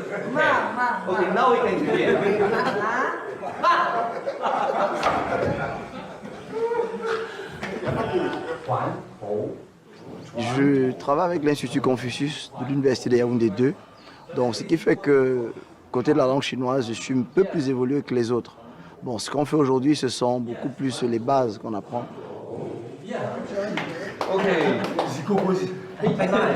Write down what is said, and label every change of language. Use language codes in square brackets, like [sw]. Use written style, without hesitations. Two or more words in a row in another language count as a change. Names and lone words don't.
[en] Okay, now we can begin. [fr] Je travaille avec l'Institut Confucius de l'Université de Yaoundé 2. Donc, ce qui fait que, côté de la langue chinoise, je suis un peu plus évolué que les autres. Bon, ce qu'on fait aujourd'hui, ce sont beaucoup plus les bases qu'on apprend. OK. Page 9.